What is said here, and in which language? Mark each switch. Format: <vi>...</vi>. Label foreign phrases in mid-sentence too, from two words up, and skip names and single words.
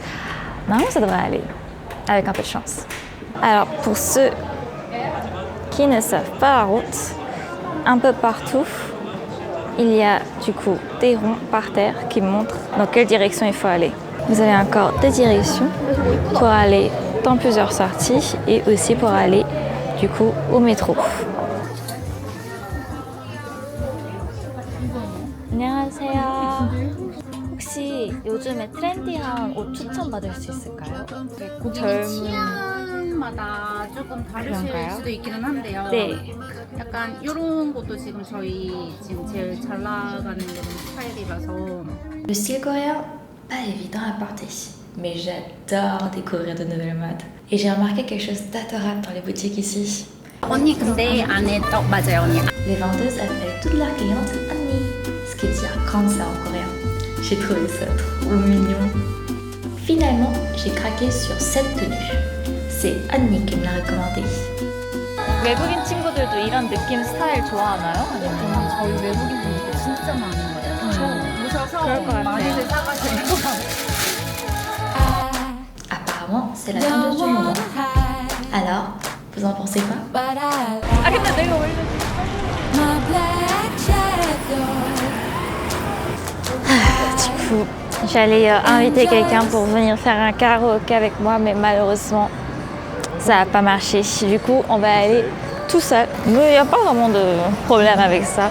<fr>Normalement, ça devrait aller, avec un peu de chance. Alors, pour ceux qui ne savent pas la route, un peu partout, il y a du coup des ronds par terre qui montrent dans quelle direction il faut aller. Vous avez encore des directions pour aller dans plusieurs sorties et aussi pour aller du coup au métro.</fr> <ko>안녕하세요. 혹시 요즘에 트렌디한 옷 추천 받을 수 있을까요? 고객 취향마다 조금 다르실 그런가요? 수도 있기는 한데요. 네. 약간 이런 것도 지금 저희 지금 제일 잘 나가는 그런 스타일이라서.</ko> <fr>Le style coréen, pas évident à porter, mais j'adore découvrir de nouvelles modes. Et j'ai remarqué quelque chose d'adorable dans les boutiques ici.</fr> <ko>언니 근데 안에 맞아요 언니.</ko> <fr>Les vendeuses appellent toutes leurs clientes Annie, ce qui veut dire grande sœur en coréen. J'ai trouvé ça trop mignon. Finalement, j'ai craqué sur cette tenue. C'est Annie qui me l'a recommandée.</fr> <ko>외국인 친구들도 이런 느낌 스타일 좋아하나요? 아니면 저희 외국인분들 진짜 많은 거예요. 오셔서 많이들 사가시는 거</ko> <fr>Apparemment, c'est la tendeuse du moment. Alors, vous en pensez quoi?</fr> <ko>아 근데 내가 원래</ko> <fr>du coup, j'allais inviter quelqu'un pour venir faire un karaoké avec moi, mais malheureusement, ça n'a pas marché. Du coup, on va aller tout seul. Mais il n'y a pas vraiment de problème avec ça.</fr>